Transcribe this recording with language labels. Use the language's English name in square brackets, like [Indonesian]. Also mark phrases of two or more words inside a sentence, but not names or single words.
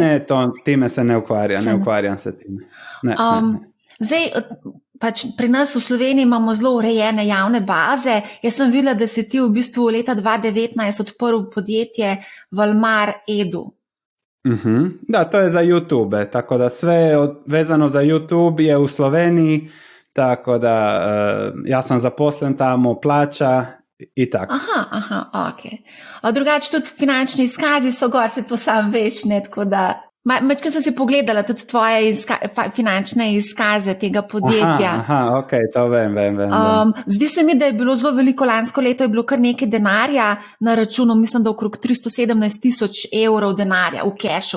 [Croatian] Ne, time se ne ukvarjam se time. Ne. [Slovenian] Zdaj, pač pri nas v Sloveniji imamo zelo urejene javne baze. Jaz sem videla, da si ti v bistvu leta 2019 odprl podjetje Valmar Edu. [Croatian] Da, to je za YouTube, tako da sve vezano za YouTube je u Sloveniji, tako da ja sam zaposlen tamo, plaća i tako. [Slovenian] Aha, ok. A drugače tudi finančni izkazi so gor, se to sam veš, ne, tako da Mečkaj sem si pogledala tudi tvoje finančne izkaze tega podjetja. Ok, to vem. Zdi se mi, da je bilo zelo veliko, lansko leto je bilo kar nekaj denarja na računu, mislim, da okrog 317,000 evrov denarja v kešu.